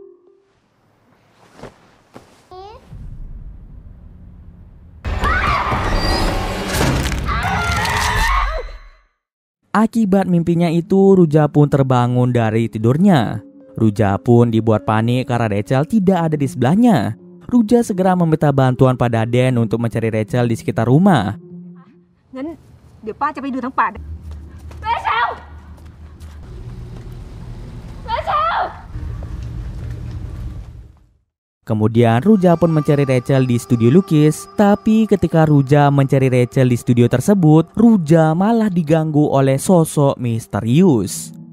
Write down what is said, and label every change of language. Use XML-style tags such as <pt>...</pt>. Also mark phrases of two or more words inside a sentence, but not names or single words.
<id>Akibat mimpinya itu, Ruja pun terbangun dari tidurnya. Ruja pun dibuat panik karena Rachel tidak ada di sebelahnya. Ruja segera meminta bantuan pada Dan untuk mencari Rachel di sekitar rumah.</id> <th>งั้นเดี๋ยวป้าจะไปดูทั้งป่า</th> <id>Kemudian Ruja pun mencari Rachel di studio lukis. Tapi ketika Ruja mencari Rachel di studio tersebut, Ruja malah diganggu oleh sosok misterius.</id>